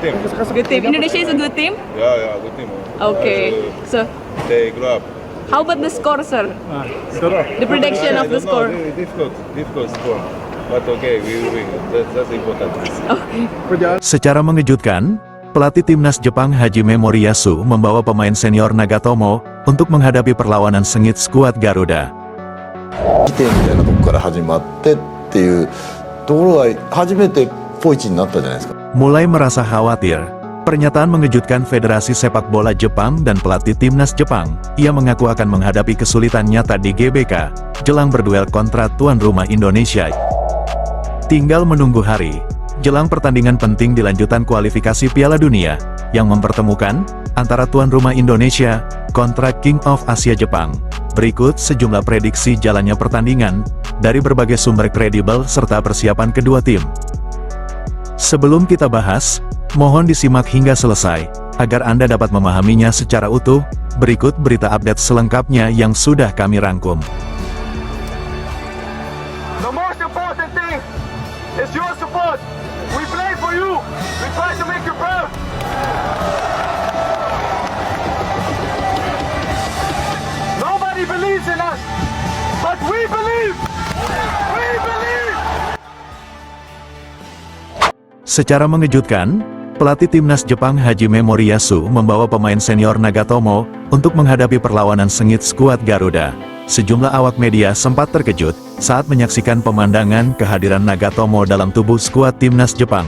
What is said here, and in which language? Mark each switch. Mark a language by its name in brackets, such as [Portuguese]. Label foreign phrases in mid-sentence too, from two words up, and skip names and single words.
[English] team. Good team. Indonesia is a good team. Yeah, good team. Okay. So, They grow up. how about the score, sir? The prediction of the score. Difficult score. But okay, we will win. That's important. Okay. [Indonesian] Secara mengejutkan, pelatih timnas Jepang Hajime Moriyasu membawa pemain senior Nagatomo untuk menghadapi perlawanan sengit skuad Garuda. [Japanese] 起点みたいなとこから始まってっていうところが初めてポイチになったじゃないですか。 [Indonesian] Mulai merasa khawatir, pernyataan mengejutkan Federasi Sepak Bola Jepang dan pelatih timnas Jepang. Ia mengaku akan menghadapi kesulitan nyata di GBK, jelang berduel kontra tuan rumah Indonesia. Tinggal menunggu hari, jelang pertandingan penting di lanjutan kualifikasi Piala Dunia, yang mempertemukan antara tuan rumah Indonesia kontra [English] King of Asia [Indonesian] Jepang. Berikut sejumlah prediksi jalannya pertandingan, dari berbagai sumber kredibel serta persiapan kedua tim. Sebelum kita bahas, mohon disimak hingga selesai, agar Anda dapat memahaminya secara utuh. Berikut berita update selengkapnya yang sudah kami rangkum. [English] The most important thing is your support. We play for you. We try to make you proud. Nobody believes in us, but we believe. We believe. [Indonesian] Secara mengejutkan, pelatih timnas Jepang Hajime Moriyasu membawa pemain senior Nagatomo untuk menghadapi perlawanan sengit skuad Garuda. Sejumlah awak media sempat terkejut saat menyaksikan pemandangan kehadiran Nagatomo dalam tubuh skuad timnas Jepang.